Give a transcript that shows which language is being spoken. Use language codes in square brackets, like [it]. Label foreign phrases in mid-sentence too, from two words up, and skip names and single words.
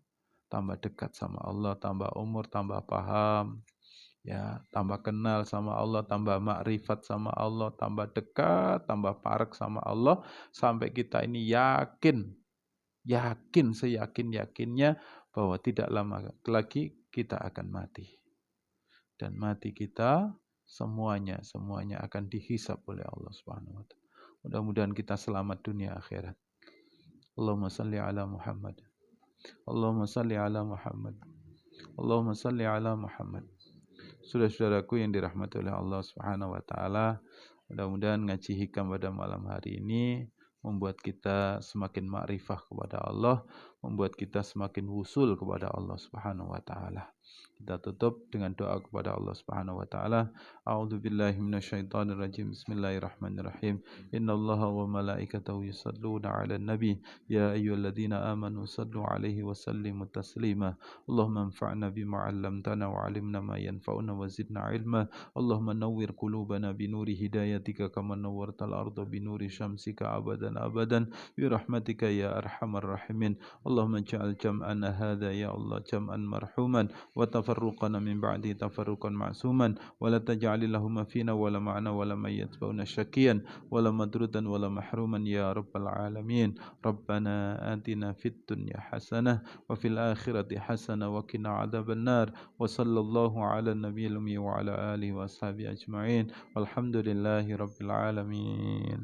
[id] Tambah dekat sama Allah, tambah umur, tambah paham, ya, tambah kenal sama Allah, tambah makrifat sama Allah, tambah dekat, tambah parek sama Allah, sampai kita ini yakin seyakin-yakinnya bahwa tidak lama lagi kita akan mati. Dan mati kita semuanya akan dihisab oleh Allah [ar] سبحانه وتعالى. [id] Mudah-mudahan kita selamat dunia akhirat. [ar] اللهم صل على محمد. اللهم صل على محمد. اللهم صل على محمد. [id] Saudara-saudaraku yang dirahmati oleh Allah [ar] سبحانه وتعالى, [id] mudah-mudahan ngaji hikam pada malam hari ini membuat kita semakin makrifah kepada Allah, membuat kita semakin wusul kepada Allah Subhanahu wa taala. Kita tutup dengan doa kepada Allah [ar] سبحانه وتعالى. أعوذ بالله من الشيطان الرجيم. بسم الله الرحمن الرحيم. إن الله وملائكته يصلون على النبي يا أيها الذين آمنوا صلوا عليه وسلموا تسليما. اللهم انفعنا بما علمتنا وعلمنا ما ينفعنا وزدنا علما. اللهم نور قلوبنا بنور هدايتك كما نورت الأرض بنور شمسك أبدا أبدا برحمتك يا أرحم الراحمين. اللهم اجعل جمعنا هذا يا الله جمعا مرحوما وتفرقنا من بعده تفرقا معصوما ولا تجعل اللهم فينا ولا معنا ولا من يتبعنا شكيا ولا مدرودا ولا محروما يا رب العالمين. ربنا آتنا في الدنيا حسنة وفي الآخرة حسنة وقنا عذاب النار وصلى الله على النبي الأمي وعلى آله وأصحابه أجمعين والحمد لله رب العالمين.